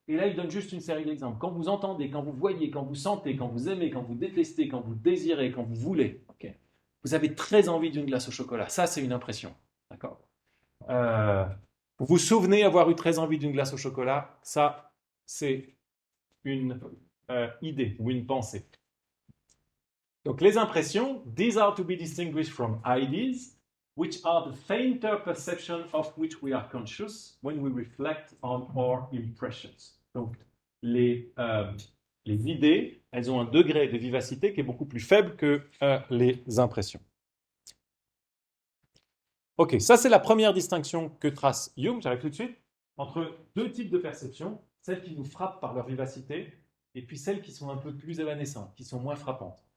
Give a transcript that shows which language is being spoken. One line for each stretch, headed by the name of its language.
French: Et là, il donne juste une série d'exemples. Quand vous entendez, quand vous voyez, quand vous sentez, quand vous aimez, quand vous détestez, quand vous désirez, quand vous voulez, okay, vous avez très envie d'une glace au chocolat. Ça, c'est une impression. D'accord. Vous vous souvenez avoir eu très envie d'une glace au chocolat. Ça, c'est une idée ou une pensée. Donc, les impressions,
English: these are to be distinguished from ideas, which are the fainter perception of which we are conscious when we reflect on our impressions.
French: Donc, les idées, elles ont un degré de vivacité qui est beaucoup plus faible que les impressions. Ok, ça c'est la première distinction que trace Hume, j'arrive tout de suite, entre deux types de perceptions, celles qui nous frappent par leur vivacité et puis celles qui sont un peu plus évanescentes, qui sont moins frappantes.